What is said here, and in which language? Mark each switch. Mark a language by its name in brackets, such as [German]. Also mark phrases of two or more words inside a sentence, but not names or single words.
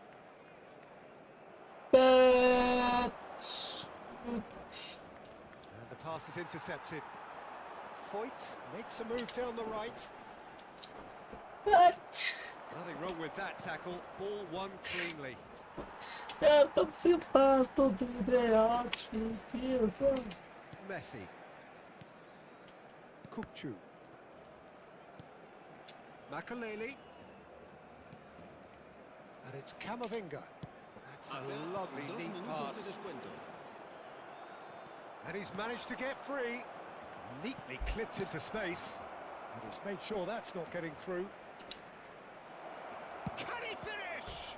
[English] But And the pass is intercepted. Foyt makes a move down the right. Nothing wrong with that tackle. Ball won cleanly. [Hindi] यार तब से पास तो दे दे यार छूटिए तो [English] Messi. Kukcu. Makaleli. And it's Camavinga. That's a lovely neat pass. And he's managed to get free. Neatly clipped into space. And he's made sure that's not getting through. Can he finish?